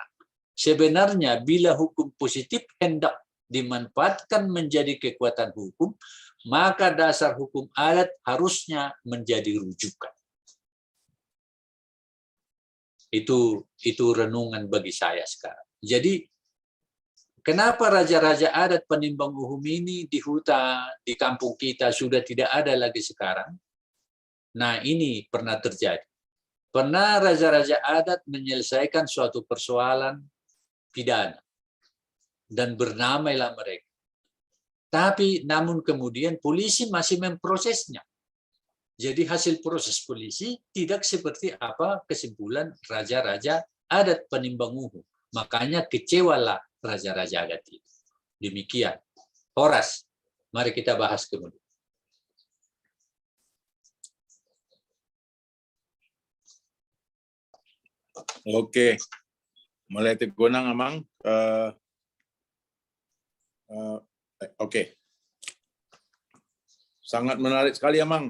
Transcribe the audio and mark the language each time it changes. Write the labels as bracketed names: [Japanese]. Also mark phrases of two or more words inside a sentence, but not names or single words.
[Indonesian] Sebenarnya bila hukum positif hendak dimanfaatkan menjadi kekuatan hukum, maka dasar hukum adat harusnya menjadi rujukan. Itu renungan bagi saya sekarang. Jadi kenapa raja-raja adat penimbang uhum ini di hutan, di kampung kita sudah tidak ada lagi sekarang? Nah, ini pernah terjadi. Pernah raja-raja adat menyelesaikan suatu persoalan pidana dan bernamailah mereka. Tapi namun kemudian polisi masih memprosesnya. Jadi hasil proses polisi tidak seperti apa kesimpulan raja-raja adat penimbang uhum. Makanya kecewalah raja-raja adat itu. Demikian. Horas, mari kita bahas kemudian. Oke, mulai tegonang amang. Oke, sangat menarik sekali amang.